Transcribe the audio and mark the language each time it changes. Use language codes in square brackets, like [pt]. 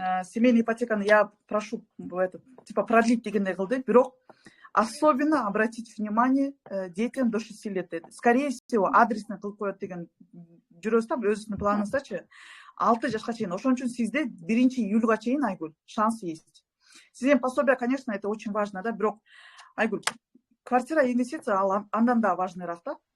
[ru] Семейный ипотеканы я прошу типа продлить [ky] дегендей кылды, бирок [ru] особенно обратить внимание детям до 6 лет. Скорее всего, [ky] адресный кылып коет деген жүрөбүз да, өзүнүн планыңыздачы. 6 жашка чейин. Ошон үчүн сизде 1 июлга чейин, Айгүл, [ru] шанс есть. [ky] Сиздин пособие, конечно, [ru] это очень важно, [ky] да, бирок Айгүл, квартира инвестиция ал андан да важныйраак да.